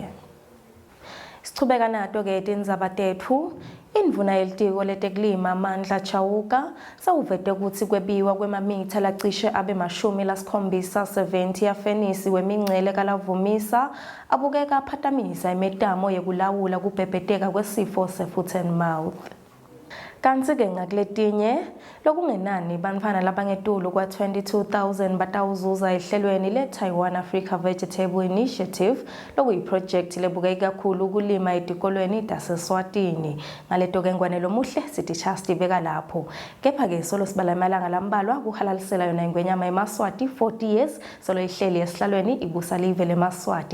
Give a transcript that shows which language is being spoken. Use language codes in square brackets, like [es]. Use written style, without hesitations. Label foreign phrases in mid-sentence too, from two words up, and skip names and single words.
[ss] Sichubeka nato ke tindzaba tethu. Indvuna yelitiko letekulima Mandla Chauka sawuvete kutsi kwebiwa kwemamitha lacishe abe 70 yafenisi wemingcele kalavumisa abukeka aphatamisa imetamo yekulawula kubhebheteka kwesifo se- [en] foot and mouth. [ss] Kanti ke ngakuletinye lokungenani bantfwana labangetulu kwa 22,000 batawuzuza ehlelweni le-Taiwan Africa Vegetable Initiative lokuyiprojekthi lebuke kakhulu ukulima etikolweni taseswatini. Ngaleto ke ngwanelo muhle sithi chastibeka lapho. Kepha-ke solo sibala amalanga lambalwa kuhalalisela yona ingwenyama emaswati 40 years solo ihleli esihlalweni ibusa live lemaswati.